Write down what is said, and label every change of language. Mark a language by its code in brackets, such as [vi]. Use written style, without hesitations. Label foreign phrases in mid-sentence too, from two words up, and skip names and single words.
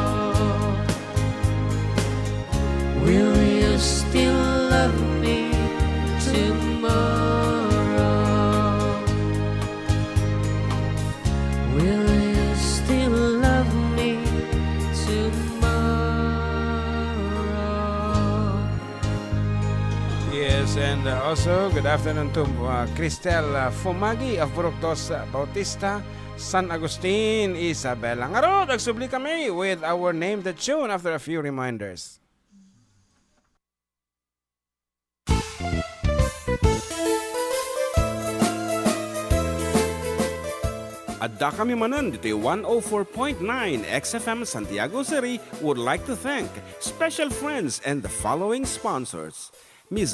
[en] Will you still love me tomorrow? Will you still love me tomorrow? Yes, and also good afternoon to Cristel Fumagi of Buroktos Bautista, San Agustin, Isabela. [ilo] Ngaro, nagsubli kami [en] with our Name the Tune after a few reminders. [ilo] Adda kami Manen, Ditoy [en] 104.9 XFM Santiago City would like to thank special friends and the following sponsors: Ms.